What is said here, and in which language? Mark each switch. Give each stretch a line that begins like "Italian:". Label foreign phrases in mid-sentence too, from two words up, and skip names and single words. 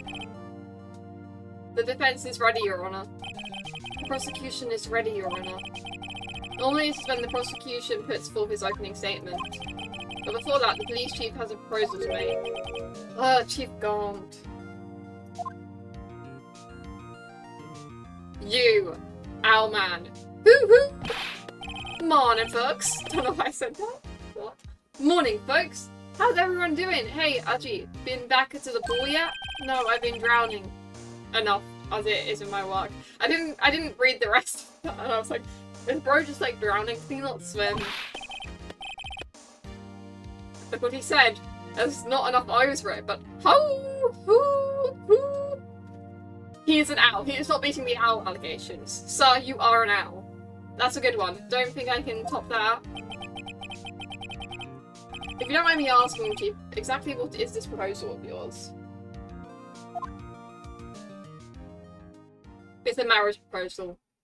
English: The defense is ready, Your Honor. The prosecution is ready, Your Honor. Normally this is when the prosecution puts forth his opening statement. But before that, the police chief has a proposal to make. Chief Gaunt. You, Owlman. Hoo-hoo! Morning, folks. Don't know why I said that. What? Morning, folks. How's everyone doing? Hey, Aji, been back into the pool yet? No, I've been drowning. Enough, as it is in my work. I didn't read the rest of that, and I was like, is bro just like drowning? Can he not swim? Like what he said. There's not enough O's for it, but ho, hoo, hoo. He is an owl. He is not beating the owl allegations. Sir, you are an owl. That's a good one. Don't think I can top that. If you don't mind me asking, Chief, exactly what is this proposal of yours? It's a marriage proposal.